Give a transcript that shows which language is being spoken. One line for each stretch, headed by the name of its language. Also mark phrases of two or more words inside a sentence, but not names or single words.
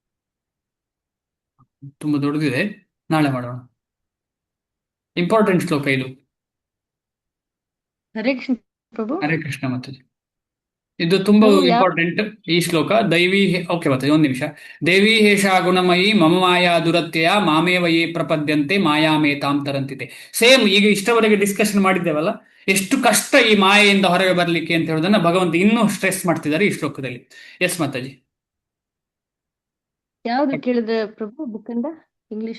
Kannada: ತುಂಬಾ ದೊಡ್ಡದಿದೆ, ನಾಳೆ ಮಾಡೋಣ. ಇಂಪಾರ್ಟೆಂಟ್ ಶ್ಲೋಕ ಇದು.
Sanskrit: ಹರೇ ಕೃಷ್ಣ
Kannada: ಪ್ರಭು.
Sanskrit: ಹರೇ ಕೃಷ್ಣ
Kannada: ಮಾತಾಜಿ. ಇದು ತುಂಬಾ ನೀವು ಯಾವ ಇಂಪಾರ್ಟೆಂಟ್ ಈ ಶ್ಲೋಕ. ಓಕೆ ಮಾತಾಜಿ, ಒಂದ್ ನಿಮಿಷ.
Sanskrit: ದೇವಿ ಹೇಷ ಗುಣಮಯಿ ಮಮ ಮಾಯಾ ದುರತ್ಯಯ ಮಾಮೇವ ಯೇ ಪ್ರಪದ್ಯಂತೆ ಮಾಯಾಮೇತಾಂ ತರಂತಿದೆ.
Kannada: ಸೇಮ್ ಈಗ ಇಷ್ಟವರೆಗೆ ಡಿಸ್ಕಷನ್ ಮಾಡಿದ್ದೇವಲ್ಲ, ಎಷ್ಟು ಕಷ್ಟ ಈ ಮಾಯೆಯಿಂದ ಹೊರಗೆ ಬರ್ಲಿಕ್ಕೆ ಅಂತ ಹೇಳೋದನ್ನ ಭಗವಂತ ಇನ್ನೂ ಸ್ಟ್ರೆಸ್ ಮಾಡ್ತಿದ್ದಾರೆ ಈ ಶ್ಲೋಕದಲ್ಲಿ. ಎಸ್ ಮಾತಾಜಿ. ಯಾವ್ದು ಕೇಳಿದ್ರೆ ಪ್ರಭು ಬುಕ್ ಇಂದ ಇಂಗ್ಲಿಷ್